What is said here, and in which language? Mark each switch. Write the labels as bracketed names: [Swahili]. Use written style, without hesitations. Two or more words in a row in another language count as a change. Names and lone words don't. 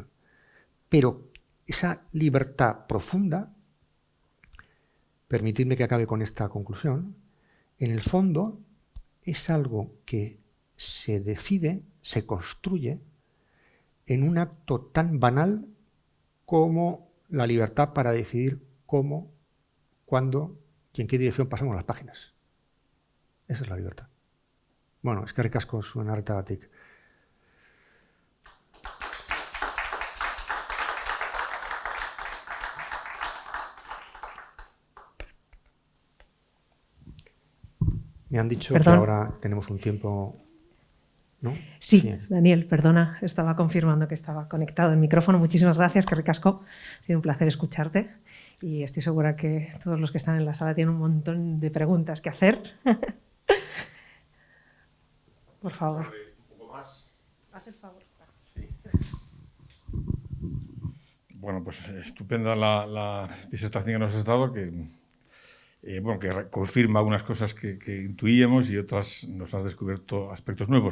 [Spanish] Pero esa libertad profunda, permitidme que acabe con esta conclusión, en el fondo es algo que se decide, se construye en un acto tan banal como la libertad para decidir cómo, cuándo y en qué dirección pasamos las páginas. Esa es la libertad. [Basque] Bueno, eskerrik asko zuen arretagatik. [Spanish] Me han dicho que ahora tenemos un tiempo, ¿no? Sí, Daniel, perdona, estaba confirmando que estaba conectado el micrófono. Muchísimas gracias, [Basque] eskerrik asko. [Spanish] Ha sido un placer escucharte y estoy segura que todos los que están en la sala tienen un montón de preguntas que hacer. Por favor. Un poco más. Haz el favor. Sí. Bueno, pues estupenda la disertación que nos has dado, que confirma algunas cosas que intuíamos y otras nos has descubierto aspectos nuevos.